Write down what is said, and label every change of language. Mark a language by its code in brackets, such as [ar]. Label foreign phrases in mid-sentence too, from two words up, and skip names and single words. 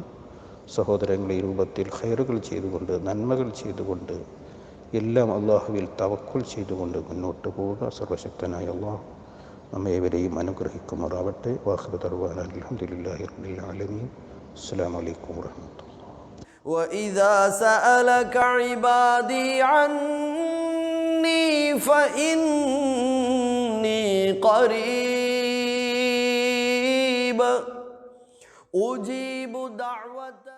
[ml] സഹോദരങ്ങളെ, ഈ രൂപത്തിൽ ഖൈറുകൾ ചെയ്തുകൊണ്ട്, നന്മകൾ ചെയ്തുകൊണ്ട്, എല്ലാം അള്ളാഹുവിൽ തവക്കുൽ ചെയ്തുകൊണ്ട് മുന്നോട്ട് പോവുക. സർവശക്തനായ അള്ളാഹു നമ്മേവരെയും അനുഗ്രഹിക്കുമാറാവട്ടെ. [ar] وآخر دعوانا الحمد لله رب العالمين. السلام عليكم ورحمة الله. وإذا سألك عبادي عني فإني قريب أجيب دعوة